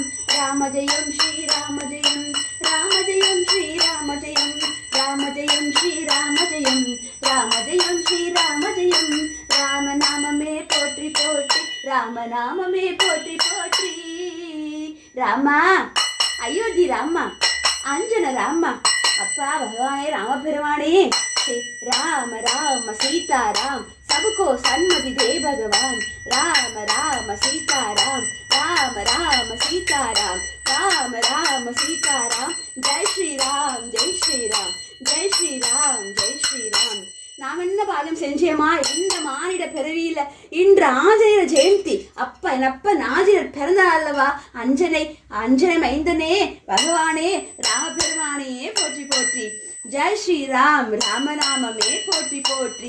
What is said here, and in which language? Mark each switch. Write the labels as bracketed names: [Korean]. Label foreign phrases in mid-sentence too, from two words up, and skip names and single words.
[Tamil] ராம ஜெயம் ஸ்ரீராம ஜெயம், ராம ஜெயம் ஸ்ரீராம ஜெயம், ராம ஜெயம் ஸ்ரீராம ஜெயம், ராம ஜெயம் ஸ்ரீராம ஜெயம். ராமநாமமே போற்றி போற்றி, ராமநாமமே போற்றி போற்றி. ராமா அயோத்தி ராமா, அஞ்சன ராமா, அப்பா பகவானே ராமபெருமானே. ராம ராம சீதாராம், [Hindi] सबको सन्मति दे भगवान. राम राम सीताराम, राम राम सीताराम, राम राम सीताराम. जय श्री राम, जय श्री राम, जय श्री राम, जय श्री राम. [Tamil] நாம் என்ன பாதம் செஞ்சேமா இந்த மானிட பிறவியில? இன்று ஆஞ்சநேயர் ஜெயந்தி. அப்ப ஆஞ்சநேயர் பிறந்த அல்லவா? அஞ்சனை மைந்தனே பகவானே ராமபெருமானே போற்றி போற்றி. ஜெய் ஸ்ரீராம். ராமநாமமே போற்றி போற்றி.